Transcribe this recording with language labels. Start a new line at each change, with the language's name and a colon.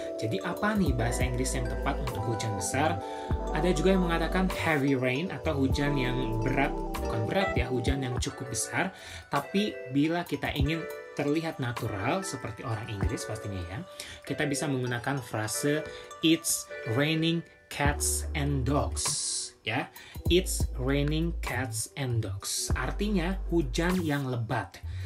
Indonesian: Jadi apa nih bahasa Inggris yang tepat untuk hujan besar? Ada juga yang mengatakan heavy rain atau hujan yang berat, bukan berat ya, hujan yang cukup besar. Tapi bila kita ingin terlihat natural seperti orang Inggris pastinya ya, kita bisa menggunakan frase
English: it's raining cats and dogs
Indonesian: ya.
English: It's raining cats and dogs.
Indonesian: Artinya hujan yang lebat.